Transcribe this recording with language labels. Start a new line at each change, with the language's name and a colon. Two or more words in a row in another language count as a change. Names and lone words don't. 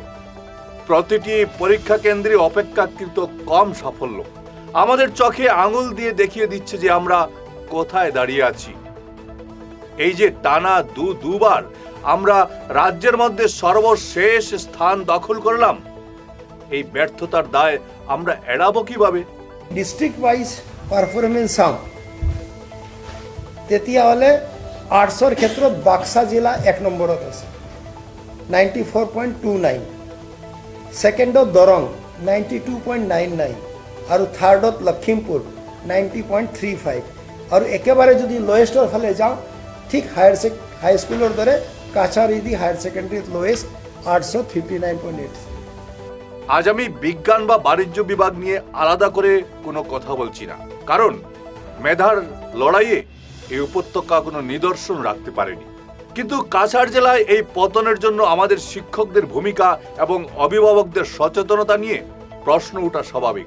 Bangla: প্রতিটি পরীক্ষা কেন্দ্রে অপেক্ষাকৃত কম সাফল্য আমাদের চোখে আঙুল দিয়ে দেখিয়ে দিচ্ছে যে আমরা কোথায় দাঁড়িয়ে আছি। এই যে টানা দুবার আমরা রাজ্যের মধ্যে সর্বশেষ স্থান দখল করলাম, এই ব্যর্থতার দায় আমরা এড়াবো কিভাবে?
English: district wise performance
Assamese: চাওঁ তেতিয়াহ'লে আৰ্টছৰ ক্ষেত্ৰত বাক্সা জিলা 1 নম্বৰত আছে 94.29, ছেকেণ্ডত দৰং 92.99 আৰু থাৰ্ডত লখিমপুৰ 90.35। আৰু একেবাৰে যদি লোৱেষ্টৰ ফালে যাওঁ, ঠিক হাইস্কুলৰ দৰে কাছাৰ ইডি
English: higher secondaryত
Assamese: লোৱেষ্ট, আৰ্টছত 59.8।
Bangla: আজ আমি বিজ্ঞান বা বাণিজ্য বিভাগ নিয়ে আলাদা করে কোনো কথা বলছি না, কারণ মেধার লড়াইয়ে এই উপত্যকা কোনো নিদর্শন রাখতে পারেনি। কিন্তু কাছাড় জেলায় এই পতনের জন্য আমাদের শিক্ষকদের ভূমিকা এবং অভিভাবকদের সচেতনতা নিয়ে প্রশ্ন ওঠা স্বাভাবিক।